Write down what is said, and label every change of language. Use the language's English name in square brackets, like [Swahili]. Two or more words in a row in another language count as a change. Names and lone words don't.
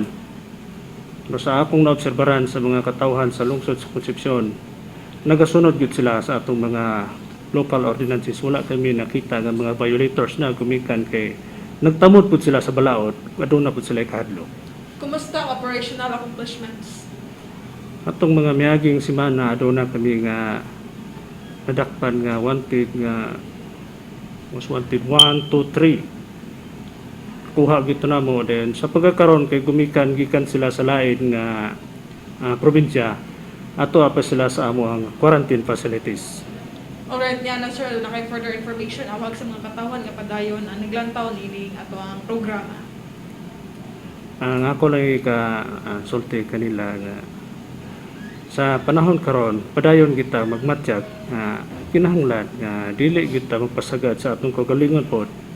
[Cebuano] Pero sa akong naobserbaran sa mga katawhan sa lungsod sa Concepcion, nagasunod gyud sila sa atong mga [English] local ordinances. [Cebuano] Wala kami nakita nga mga violators na gumikan kay nagtamod pud sila sa balaod, aduna pud sila ikahadlok. Kumusta ang operational accomplishments? Atong mga miaging semana aduna kami nga nadakpan nga wanted nga was wanted 1, 2, 3 kuha gito na mo then sa pagkakaroon kay gikan sila sa lain nga probinsya ato pa sila sa amo ang [English] quarantine facilities. [Cebuano] Alright, yan na sir, na kay [English] further information [Cebuano] awag sa mga katawan nga padayon ang naglantaw nining ato ang programa. Ang ako lang sulti kanila nga sa panahon karon padayon kita magmatyag nga kinahanglan nga dili kita magpasagad sa atong kagalingon pod.